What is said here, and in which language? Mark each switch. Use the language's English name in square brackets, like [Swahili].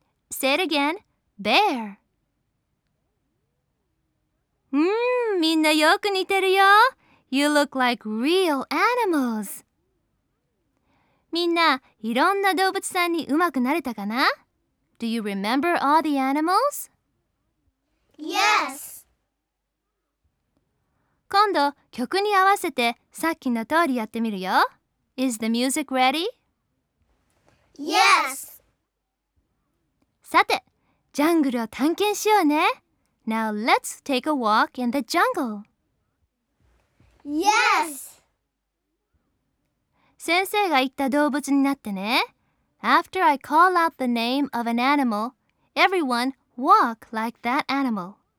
[English] Say it again。 Bear。 [Japanese] みんなよく似てるよ。 [English] You look like real animals。 [Japanese] みんないろんな動物さんにうまくなれたかな？ [English] Do you remember all the animals? Yes! [Japanese] 今度曲に合わせてさっきの通りやってみるよ。 [English] Is the music ready? Yes! [Japanese] さて、ジャングルを探検しようね。 [English] Now let's take a walk in the jungle. Yes! [Japanese] 先生が言った動物になってね。 [English] After I call out the name of an animal, everyone walk like that animal.